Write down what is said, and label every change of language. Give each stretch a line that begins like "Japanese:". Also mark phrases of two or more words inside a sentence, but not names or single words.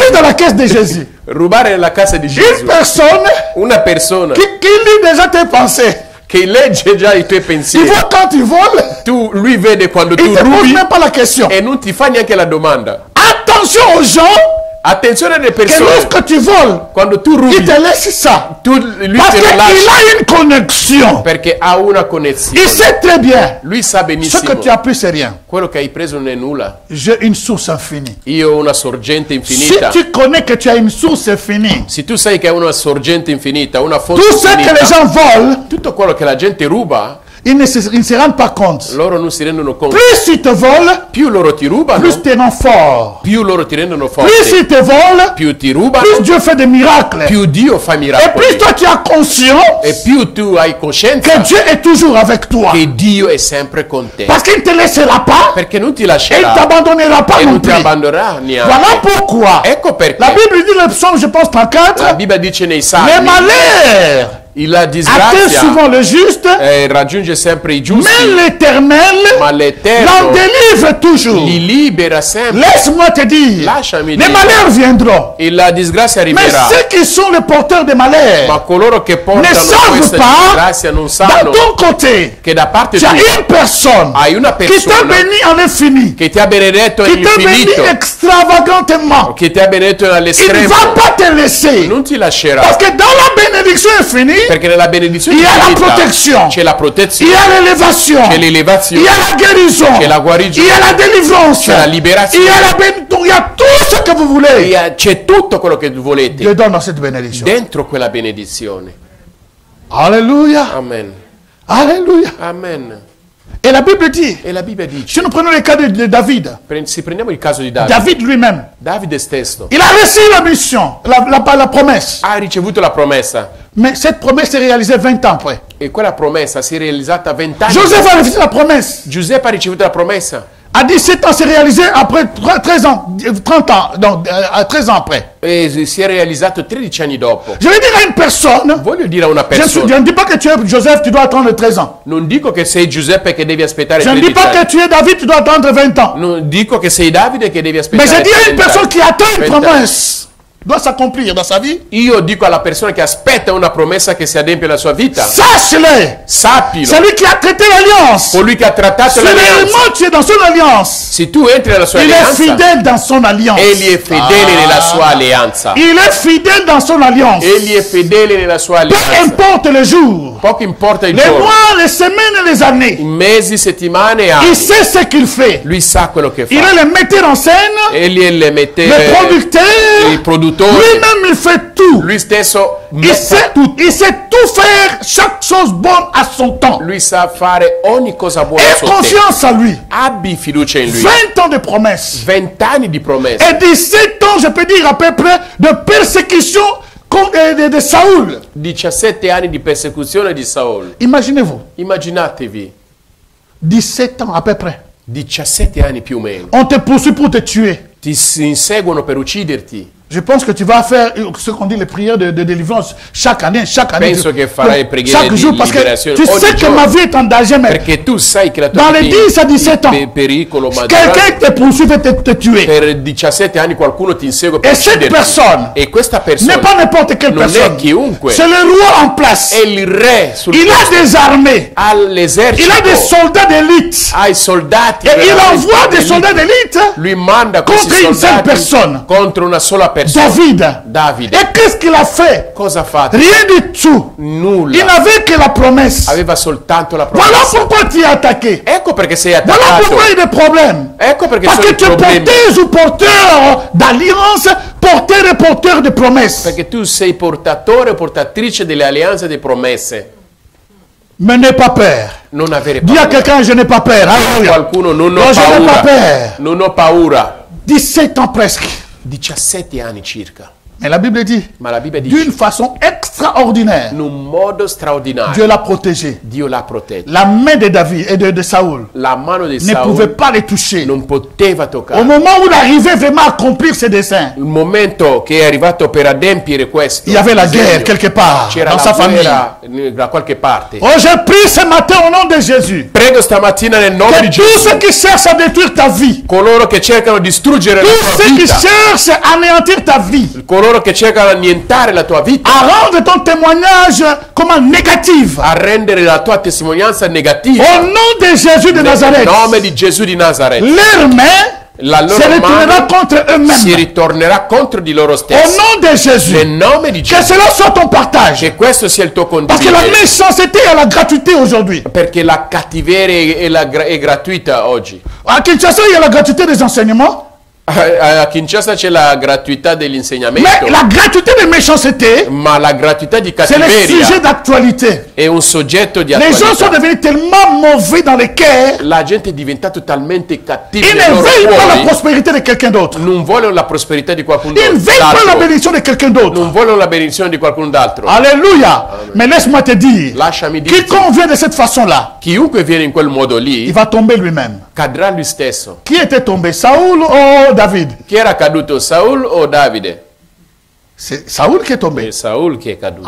French: Voler dans la caisse de Jésus.
Italian: Rubare nella casa di
French: Une
Italian: Gesù.
French: personne
Italian: Una persona
French: qui lit déjà tes pensées.
Italian: che legge già i tuoi
French: Il
Italian: pensieri.
French: voit quand tu voles,
Italian: Lui vede quando
French: il
Italian: tu
French: ne te pose
Italian: rubi
French: même pas la question.
Italian: e non ti fa neanche la domanda.
French: Attention aux gens
Italian: Attenzione alle
French: que
Italian: persone,
French: lorsque tu voles,
Italian: quando tu
French: il
Italian: rubi,
French: te laisse ça.
Italian: lui
French: Parce
Italian: te
French: qu'il
Italian: lo lascia
French: a une connexion.
Italian: perché ha una
French: Il
Italian: connessione.
French: sait très bien.
Italian: Lui sa
French: Ce que
Italian: benissimo,
French: tu as pris, c'est rien.
Italian: quello che hai preso non è nulla.
French: J'ai une source infinie.
Italian: Io ho una sorgente
French: Si
Italian: infinita.
French: tu connais que tu as une source infinie,
Italian: Se tu sai che hai una sorgente infinita, una fonte
French: tout ce que les
Italian: infinita,
French: gens volent,
Italian: tutto quello che la gente ruba,
French: ils ne se rendent pas compte.
Italian: loro non si rendono conto.
French: Plus ils te volent,
Italian: Più loro ti rubano,
French: plus tu es non fort.
Italian: più loro ti rendono
French: Plus
Italian: forte.
French: ils te volent,
Italian: Più ti rubano,
French: plus Dieu fait des miracles.
Italian: più Dio fa
French: Et plus
Italian: miracoli.
French: toi tu as conscience
Italian: E più tu hai
French: que
Italian: coscienza
French: Dieu est toujours avec toi.
Italian: che Dio è sempre con te.
French: Parce qu'il ne te laissera pas
Italian: Perché non ti
French: et il ne
Italian: lascerà
French: t'abandonnera pas
Italian: e non non ti
French: plus.
Italian: abbandonerà neanche.
French: Voilà pourquoi.
Italian: Ecco perché
French: La Bible dit le psaume, je pense,
Italian: la
French: 34,
Italian: Bibbia dice nei
French: les
Italian: Salmi,
French: malheurs
Italian: la
French: atteint
Italian: disgrazia
French: souvent le juste,
Italian: raggiunge sempre i
French: mais
Italian: giusti,
French: l'Éternel
Italian: ma
French: l'en
Italian: l'Eterno
French: délivre toujours.
Italian: li libera sempre.
French: Laisse-moi te dire,
Italian: Lasciami
French: les
Italian: dire.
French: malheurs viendront.
Italian: E la disgrazia
French: Mais
Italian: arriverà.
French: ceux qui sont les porteurs des malheurs,
Italian: Ma coloro che portano
French: savent
Italian: questa
French: pas
Italian: disgrazia non
French: dans
Italian: sanno
French: ton côté,
Italian: che da parte
French: tu as
Italian: tua
French: une personne
Italian: hai una
French: qui t'a
Italian: persona
French: béni en infini,
Italian: che ti ha benedetto
French: qui t'a béni
Italian: all'infinito,
French: extravagantement.
Italian: che ti ha benedetto
French: Il ne
Italian: all'estremo,
French: va pas te laisser.
Italian: non ti lascerà.
French: Parce que dans la bénédiction infinie,
Italian: Perché nella benedizione
French: il y a la
Italian: infinita
French: protection,
Italian: c'è la
French: il y
Italian: protezione,
French: a l'élévation,
Italian: c'è
French: il
Italian: l'elevazione,
French: y a la guérison,
Italian: c'è la
French: il
Italian: guarigione,
French: y a la délivrance,
Italian: c'è la
French: il
Italian: liberazione,
French: y a la bénédiction, il y a tout ce que vous voulez.
Italian: c'è tutto quello che volete
French: Dieu donne dans cette bénédiction.
Italian: dentro quella benedizione.
French: Alléluia,
Italian: Amen.
French: alléluia.
Italian: Amen.
French: Et la Bible dit,
Italian: E la Bibbia dice,
French: si nous prenons le cas de David,
Italian: se prendiamo il caso di Davide,
French: David lui-même,
Italian: Davide stesso
French: il a reçu la mission, la promesse.
Italian: ha ricevuto la promessa
French: Mais cette promesse s'est réalisée 20 ans après.
Italian: e quella promessa si è realizzata 20 anni
French: Joseph
Italian: dopo.
French: a reçu la promesse.
Italian: Giuseppe ha ricevuto la promessa
French: À 17 ans, c'est réalisé après 13 ans, 30 ans, donc 13 ans après.
Italian: e si è realizzato 13 anni dopo.
French: Je vais dire à une personne,
Italian: Voglio dire a una
French: je
Italian: persona,
French: ne dis pas que tu es Joseph, tu dois attendre 13 ans.
Italian: non dico che sei Giuseppe che devi aspettare
French: Je ne dis
Italian: 13
French: pas que
Italian: anni.
French: tu es David, tu dois attendre 20 ans.
Italian: Non dico che sei Davide che devi
French: Mais
Italian: aspettare
French: je dis à une
Italian: 30
French: personne
Italian: anni.
French: qui attend une
Italian: 20 anni.
French: promesse, doit s'accomplir dans sa vie.
Italian: Io dico alla persona che aspetta una promessa che si adempie nella sua vita,
French: Sache-le.
Italian: sappilo,
French: Celui qui a traité l'alliance.
Italian: colui che ha trattato l'alleanza,
French: Seulement tu es dans son alliance.
Italian: se tu entri nella sua
French: Il est
Italian: alleanza,
French: fidèle dans son alliance.
Italian: egli è fedele nella sua alleanza.
French: Il est fidèle dans son alliance.
Italian: Egli è fedele nella sua
French: Peu
Italian: alleanza.
French: importe le jour,
Italian: Poco importa il
French: les
Italian: giorno,
French: mois, les semaines et les années.
Italian: i mesi, settimane e
French: Il
Italian: anni.
French: sait ce qu'il fait.
Italian: Lui sa quello che
French: Il
Italian: fa.
French: est le metteur en scène,
Italian: Egli è le mette,
French: le producteur.
Italian: il produttore.
French: Lui-même, il fait tout.
Italian: Lui stesso
French: Il sait tout faire, chaque chose bonne à son temps.
Italian: lui sa fare ogni cosa buona
French: Aie
Italian: a suo tempo.
French: confiance en lui.
Italian: Abbi fiducia in lui.
French: 20 ans de promesses.
Italian: 20 anni di promesse
French: Et 17 ans, je peux dire à peu près, de persécution de Saoul.
Italian: 17 anni di persecuzione di Saul.
French: Imaginez-vous,
Italian: Immaginatevi
French: 17 ans à peu près.
Italian: 17 anni più o meno.
French: On te poursuit pour te tuer.
Italian: Ti inseguono per ucciderti.
French: Je pense que tu vas faire ce qu'on dit les prières de délivrance chaque année.
Italian: Penso che farai preghiere
French: chaque
Italian: di
French: jour parce que
Italian: liberazione
French: tu
Italian: ogni
French: sais que
Italian: giorno.
French: ma vie est en danger. Mais
Italian: Perché tu sai che la tua
French: dans les
Italian: vita
French: 10 à 17 ans,
Italian: è in pericolo, ma
French: quelqu'un te poursuit et te tuer.
Italian: per 17 anni qualcuno ti insegue per
French: Et cette
Italian: ucciderti.
French: personne
Italian: E questa
French: n'est
Italian: persona
French: pas n'importe quelle
Italian: non
French: personne.
Italian: è chiunque,
French: C'est le roi en place.
Italian: è il re sul
French: Il a
Italian: posto.
French: des armées.
Italian: Ha
French: Il
Italian: l'esercito,
French: a des soldats d'élite.
Italian: ha i soldati,
French: Et il
Italian: veramente
French: envoie des
Italian: elite.
French: soldats d'élite
Italian: Lui manda questi
French: contre une seule
Italian: soldati
French: personne.
Italian: contro una sola persona.
French: David.
Italian: Davide.
French: Et qu'est-ce qu'il a fait?
Italian: Cosa ha fatto?
French: Rien du tout. Il
Italian: Nulla.
French: n'avait que la promesse.
Italian: Aveva soltanto la
French: Voilà
Italian: promessa.
French: pourquoi tu es attaqué.
Italian: Ecco perché sei
French: Voilà
Italian: attaccato.
French: pourquoi il y a des problèmes.
Italian: Ecco perché
French: Parce
Italian: sono
French: que
Italian: i
French: tu es
Italian: problemi.
French: porteuse ou porteur d'alliance, porteur et porteur de promesses.
Italian: Perché tu sei portatore o portatrice delle alleanze e delle promesse.
French: Mais n'aie pas peur.
Italian: Non avere
French: Dis à
Italian: paura.
French: quelqu'un, je n'ai pas peur. Alléluia.
Italian: Qualcuno non ho
French: Non, je n'ai pas
Italian: paura.
French: peur.
Italian: Non ho paura.
French: 17 ans presque.
Italian: 17 anni circa.
French: Mais la Bible dit,
Italian: Ma la Bibbia
French: d'une
Italian: dice,
French: façon extraordinaire,
Italian: in un modo straordinario,
French: Dieu l'a protégé.
Italian: Dio l'ha protetto.
French: La main de David et de Saoul
Italian: La mano di
French: ne pouvait
Italian: Saul
French: pas les toucher.
Italian: non poteva
French: Au
Italian: toccare.
French: moment où il arrivait vraiment à accomplir ses desseins,
Italian: Il momento che è arrivato per adempiere questo,
French: il y avait la
Italian: disegno,
French: guerre quelque part
Italian: c'era
French: dans sa
Italian: la
French: famille.
Italian: guerra da qualche parte.
French: Oh, je prie ce matin au nom de Jésus
Italian: Prego stamattina nel nome di
French: que tous
Italian: Gesù,
French: ceux qui cherchent à détruire ta vie,
Italian: coloro che cercano di distruggere la
French: tous
Italian: tua
French: ceux qui
Italian: vita,
French: cherchent à anéantir ta vie,
Italian: coloro che cercano di annientare la tua vita,
French: à rendre ton témoignage comment négatif.
Italian: a rendere la tua testimonianza negativa.
French: Au nom de Jésus de
Italian: Nel
French: Nazareth,
Italian: nome di Gesù di Nazareth.
French: leurs mains
Italian: La loro
French: se retournera
Italian: mano
French: contre
Italian: si
French: eux-mêmes.
Italian: ritornerà contro di loro
French: Au
Italian: stessi.
French: nom de Jésus,
Italian: Nel nome di
French: que
Italian: Gesù.
French: cela soit ton partage.
Italian: Che questo sia il tuo
French: Parce que la
Italian: condividere.
French: méchanceté et la gratuité aujourd'hui.
Italian: Perché la cattiveria è gratuita oggi.
French: À Kinshasa, il y a la gratuité des enseignements.
Italian: A Kinshasa c'è la gratuità
French: Mais
Italian: dell'insegnamento,
French: la gratuité des méchancetés,
Italian: ma la gratuità di
French: c'est le sujet
Italian: cattiveria
French: d'actualité.
Italian: è un soggetto di
French: Les gens sont
Italian: attualità.
French: devenus tellement mauvais dans les cœurs,
Italian: La gente è diventata talmente cattiva
French: ils
Italian: nei
French: ne
Italian: loro
French: veulent pas la
Italian: cuori,
French: prospérité de quelqu'un d'autre.
Italian: non vogliono la prosperità di qualcun
French: Ils ne veulent pas la
Italian: altro,
French: bénédiction de quelqu'un d'autre.
Italian: non vogliono la benedizione di qualcun altro.
French: Alléluia. Mais laisse-moi te dire,
Italian: Lasciami dirti,
French: quiconque vient de cette façon-là,
Italian: chiunque viene in quel modo
French: il
Italian: lì
French: va tomber lui-même.
Italian: cadrà lui stesso.
French: Qui était tombé, Saoul ou David?
Italian: Chi era caduto, Saul o Davide?
French: C'est Saoul qui est tombé.
Italian: È Saul che è caduto.